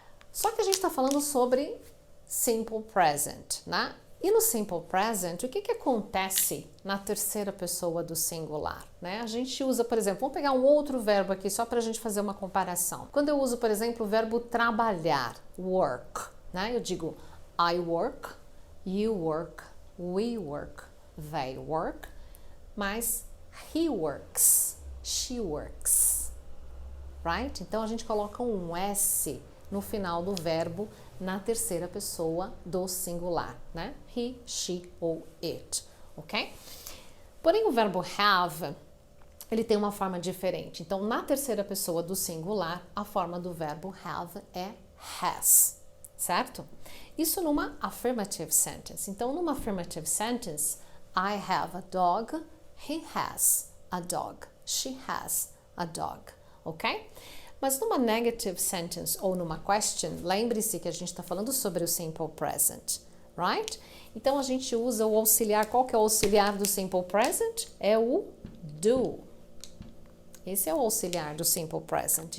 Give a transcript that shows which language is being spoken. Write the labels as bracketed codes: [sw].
[pt] Só que a gente está falando sobre simple present, né? E no simple present, o que acontece na terceira pessoa do singular, né? A gente usa, por exemplo, vamos pegar um outro verbo aqui só para a gente fazer uma comparação. Quando eu uso, por exemplo, o verbo trabalhar, work, né? Eu digo [en] I work, you work, we work, they work, mas he works, she works, right? [pt] Então a gente coloca um S no final do verbo na terceira pessoa do singular, né? He, she ou it, ok? Porém, o verbo have, ele tem uma forma diferente. Então, na terceira pessoa do singular, a forma do verbo have é has, certo? Isso numa affirmative sentence. Então, numa [en] affirmative sentence, I have a dog, he has a dog, she has a dog, ok? [pt] Mas numa negative sentence ou numa question, lembre-se que a gente está falando sobre o simple present, right? Então a gente usa o auxiliar. Qual que é o auxiliar do simple present? É o do. Esse é o auxiliar do simple present.